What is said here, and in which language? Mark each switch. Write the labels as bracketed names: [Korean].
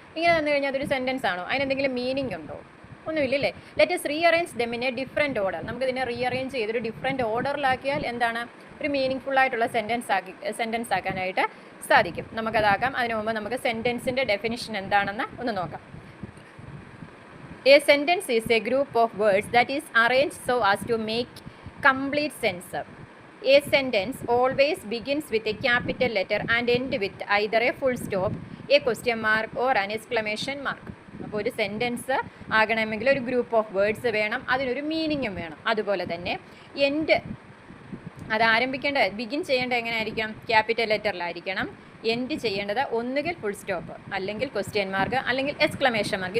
[Malayalam] ഇങ്ങനെ തന്നു കഴിഞ്ഞാൽ അതൊരു സെൻറ്റൻസ് ആണോ? അതിനെന്തെങ്കിലും മീനിങ് ഉണ്ടോ? ഒന്നുമില്ലല്ലേ. [English] Let us rearrange them in a different order. [Malayalam] നമുക്കിതിനെ റീഅറേഞ്ച് ചെയ്തൊരു ഡിഫറെൻറ്റ് ഓർഡറിലാക്കിയാൽ എന്താണ്, ഒരു മീനിങ് ഫുള്ളായിട്ടുള്ള സെൻറ്റൻസ് ആക്കാനായിട്ട് സാധിക്കും. നമുക്കതാക്കാം. അതിനു മുമ്പ് നമുക്ക് സെൻറ്റൻസിൻ്റെ ഡെഫിനിഷൻ എന്താണെന്ന് ഒന്ന് നോക്കാം. [English] A sentence is a group of words that is arranged so as to make complete sense. A sentence always begins with a capital letter and end with either a full stop, a question mark or an exclamation mark. [Malayalam] അപ്പോൾ ഒരു sentence ആകണമെങ്കിൽ ഒരു group of words വേണം, അതിനൊരു മീനിങ്ങും വേണം. അതുപോലെ തന്നെ end, അത് ആരംഭിക്കേണ്ടത്, ബിഗിൻ ചെയ്യേണ്ടത് എങ്ങനെയായിരിക്കണം? ക്യാപിറ്റൽ ലെറ്ററിലായിരിക്കണം. എൻഡ് ചെയ്യേണ്ടത് ഒന്നുകിൽ ഫുൾ സ്റ്റോപ്പ്, അല്ലെങ്കിൽ ക്വസ്റ്റ്യൻ മാർക്ക്, അല്ലെങ്കിൽ എക്സ്ക്ലമേഷൻ മാർക്ക്.